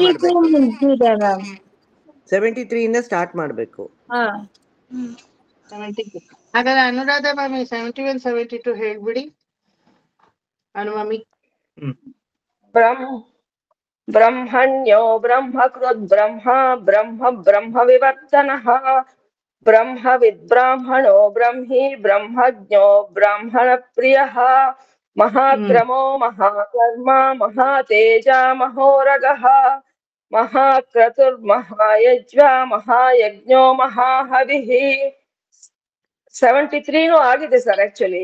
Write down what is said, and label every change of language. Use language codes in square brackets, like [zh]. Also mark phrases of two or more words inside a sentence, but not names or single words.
[kn] 72 ಮಾಡ್ಬೇಕು. ಮುಗ್ದಿದೆ ಮ್ಯಾಮ್. 73 ಇಂದ ಸ್ಟಾರ್ಟ್ ಮಾಡ್ಬೇಕು. ಹಾ 72. ಹಾಗಾದ್ರೆ ಅನುರಾಧ ಮಾಮಿ 71 72 ಹೇಳ್ಬಿಡಿ. ಅನು ಮಾಮಿ. [sa] ಬ್ರಹ್ಮಣ್ಯೋ ಬ್ರಹ್ಮ ಕೃತ್ ಬ್ರಹ್ಮ ಬ್ರಹ್ಮ ಬ್ರಹ್ಮ ವಿವರ್ತನಃ ಬ್ರಹ್ಮವಿದ್ ಬ್ರಾಹ್ಮಣೋ ಬ್ರಹ್ಮಿ ಬ್ರಹ್ಮಜ್ಞೋ ಬ್ರಾಹ್ಮಣ ಪ್ರಿಯಃ ಮಹಾಕ್ರಮೋ ಮಹಾಕರ್ಮ ಮಹಾತೇಜ ಮಹೋರಗಃ ಮಹಾಕ್ರತುರ್ಮಹಾಯಜ್ವ ಮಹಾಯಜ್ಞೋ ಮಹಾಹವಿಃ. [kn] 73 ಆಗಿದೆ [en] sir actually.